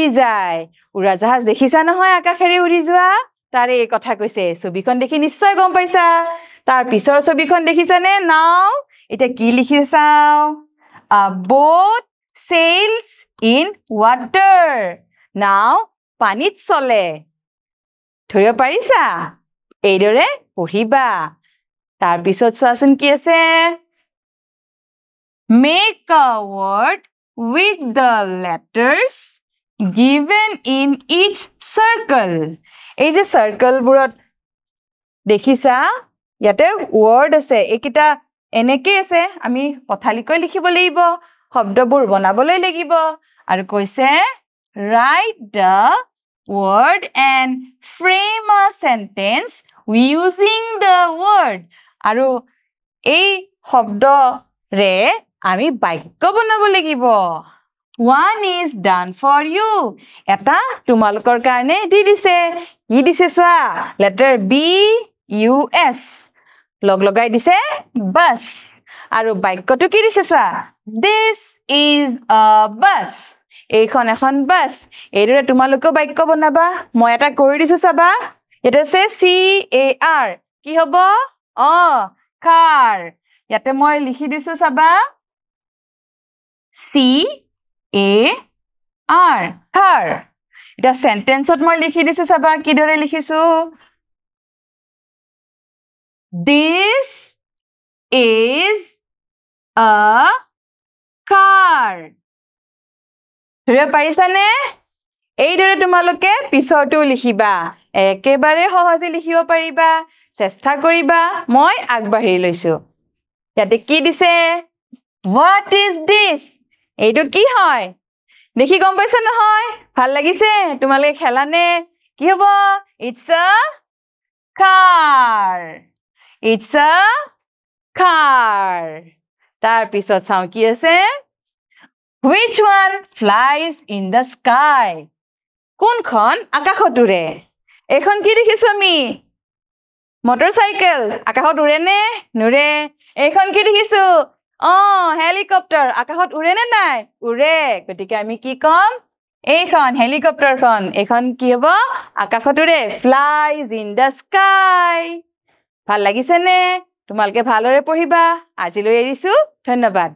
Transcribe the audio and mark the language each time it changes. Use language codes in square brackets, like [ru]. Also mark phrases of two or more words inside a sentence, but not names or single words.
[as] যায় উৰাজাহাজ দেখিছা নহয় আকাশেৰে উৰি যোৱা তাৰে এই কথা কৈছে ছবিখন দেখি নিশ্চয় গম পাইছা তাৰ পিছৰ ছবিখন দেখিছানে নাও এটা কি লিখি চাও [en] A boat sails in water [as] নাও পানীত চলে ধৰিব পাৰিছা এইদৰে পঢ়িবা তাৰ পিছত চোৱাচোন কি আছে [en] Make a word with the letters given in each circle [as] এই যে circle বোৰত দেখিছা ইয়াতে word আছে এইকিটা এনেকে আছে আমি পথালিকৈ লিখিব লাগিব শব্দবোৰ বনাবলৈ লাগিব আৰু কৈছে [en] write the word and frame a sentence using the word [as] আৰু এই শব্দৰে আমি বাক্য বনাব লাগিব [en] One is done for you [as] এটা তোমালোকৰ কাৰণে দি দিছে কি দিছে চোৱা letter B U S লগ লগাই দিছে bus আৰু বাক্যটো কি দিছে চোৱা [en] This is a bus [as] এইখন এখন বাস এইদৰে তোমালোকে বাক্য বনাবা মই এটা কৰি দিছো চাবা এটা আছে C A R কি হ'ব car ইয়াতে মই লিখি দিছো চাবা C A R car এটা সেন্টেন্সত মই লিখি দিছো চাবা কি দৰে লিখিছো [en] This is a car [as] ধৰিব পাৰিছানে এইদৰে তোমালোকে পিছৰটো লিখিবা একেবাৰে সহজে লিখিব পাৰিবা চেষ্টা কৰিবা মই আগবাঢ়ি লৈছো ইয়াতে কি দিছে [en] What is this [as] এইটো কি হয় দেখি গম পাইছা নহয় ভাল লাগিছে তোমালোকে খেলানে কি হ'ব [en] It's a car It's a car [as] তাৰ পিছত চাও কি আছে [en] Which one flies in the sky [as] কোনখন আকাশত উৰে এখন কি দেখিছো আমি মটৰচাইকেল আকাশত উৰে নে নুৰে এখন কি দেখিছো হেলিকপ্টাৰ আকাশত উৰে নে নাই উৰে গতিকে আমি কি কম এইখন হেলিকপ্টাৰখন এখন কি হ'ব আকাশত উৰে [en] flies in the sky [as] ভাল লাগিছে নে তোমালোকে ভালৰে পঢ়িবা আজিলৈ এৰিছো ধন্যবাদ